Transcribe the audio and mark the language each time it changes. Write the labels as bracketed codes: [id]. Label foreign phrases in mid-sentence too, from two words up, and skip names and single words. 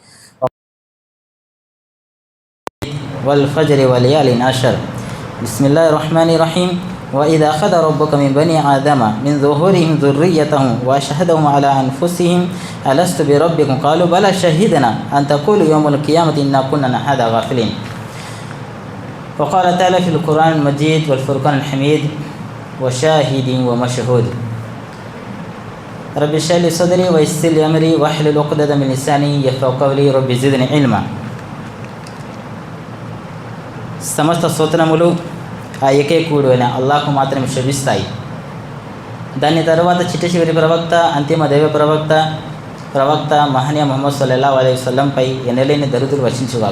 [ar] والفجر وليال عشر بسم الله الرحمن الرحيم وإذا أخذ ربك من بني آدم من ظهورهم ذريتهم وأشهدهم على أنفسهم ألست بربكم قالوا بلى شهدنا أن تقولوا يوم القيامة إنا كنا عن هذا غافلين وقال تعالى في القرآن المجيد والفرقان الحميد وشاهد ومشهود رب اشرح لي صدري ويسر لي أمري واحلل عقدة من لساني يفقهوا قولي رب زدني علما. [te] సమస్త స్తోత్రములు ఆ ఏకైకుడు అయిన అల్లాహ్కు మాత్రమే శోభిస్తాయి. దాని తర్వాత చిట్ట చివరి ప్రవక్త అంతిమ దైవ ప్రవక్త మహనీయ ముహమ్మద్ [ar] صلى الله عليه وسلم [te] ఎనలేని దరుదులు వర్షించుగాక.